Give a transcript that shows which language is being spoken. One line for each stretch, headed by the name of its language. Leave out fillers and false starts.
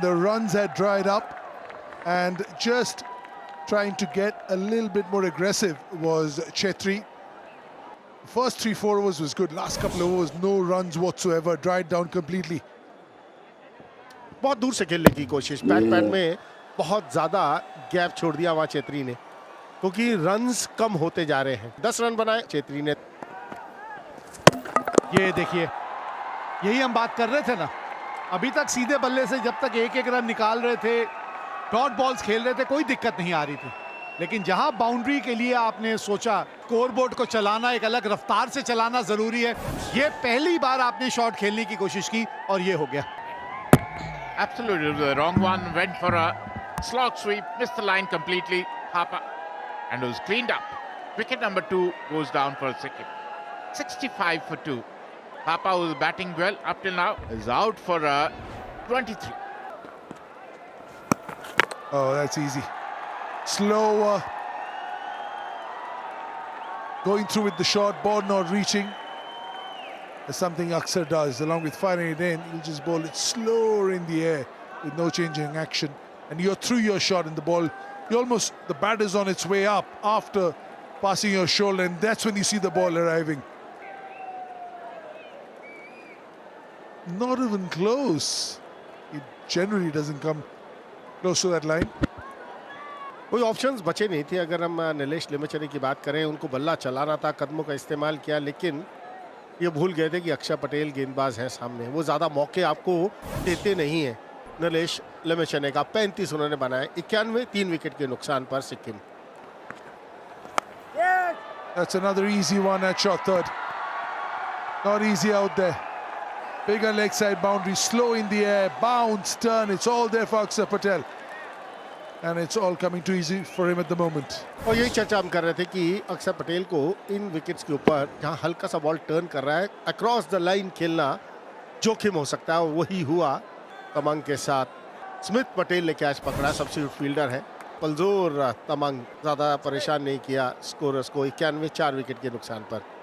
English: The runs had dried up, and just trying to get a little bit more aggressive was Chetri. First 3-4 overs was good. Last couple of overs, no runs whatsoever. Dried down completely.
Hindi: बहुत दूर से खेलने की कोशिश, back pad में बहुत ज्यादा gap छोड़ दिया वहां चेत्री ने, क्योंकि रन्स कम होते जा रहे हैं। 10 रन बनाए चेत्री ने। ये देखिए, यही हम बात कर रहे थे ना, अभी तक सीधे बल्ले से जब तक एक एक रन निकाल रहे थे, डॉट बॉल्स खेल रहे थे, कोई दिक्कत नहीं आ रही थी। लेकिन जहां बाउंड्री के लिए आपने सोचा स्कोरबोर्ड को चलाना, एक अलग रफ्तार से चलाना जरूरी है, ये पहली बार आपने शॉट खेलने की कोशिश की और ये हो गया।
English: Absolutely, the wrong one, went for a slog sweep, missed the line completely, Thapa, and was cleaned up. Wicket number 2 goes down for Sikkim. 65 for 2. Thapa, who was batting well up till now, is out for 23. Oh, that's easy. Slower. Going through with the short ball, not reaching. That's something Aksar does. Along with firing it in, he'll just bowl it slower in the air with no changing action. And you're through your shot and the ball, the bat is on its way up after passing your shoulder, and that's when you see the ball arriving. Not even close. It generally doesn't come close to that line.
Hindi: कोई options बचे नहीं थे। अगर हम नीलेश लिमचने की बात करें, उनको बल्ला चलाना था, कदमों का इस्तेमाल किया, लेकिन ये भूल गए थे कि अक्षर पटेल गेंदबाज हैं सामने, वो ज्यादा मौके आपको देते नहीं है। नीलेश लिमचने का 35 उन्होंने बनाए, 91, 3 विकेट के नुकसान पर Sikkim.
English: That's another easy one at shot third. Not easy out there. Bigger leg side boundary, slow in the air, bounce, turn, it's all there for Aksar Patel. And it's all coming too easy for him at the moment.
Hindi: और यही चर्चा हम कर रहे थे कि अक्षर पटेल को इन विकेट्स के ऊपर जहां हल्का सा बॉल टर्न कर रहा है, अक्रॉस द लाइन खेलना जोखिम हो सकता है, वही हुआ तमंग के साथ। स्मिथ पटेल ने कैच पकड़ा, सब्स्टिट्यूट फील्डर है। पलजोर तमंग ज्यादा परेशान नहीं किया स्कोरर्स को, 91, 4 विकेट के नुकसान पर।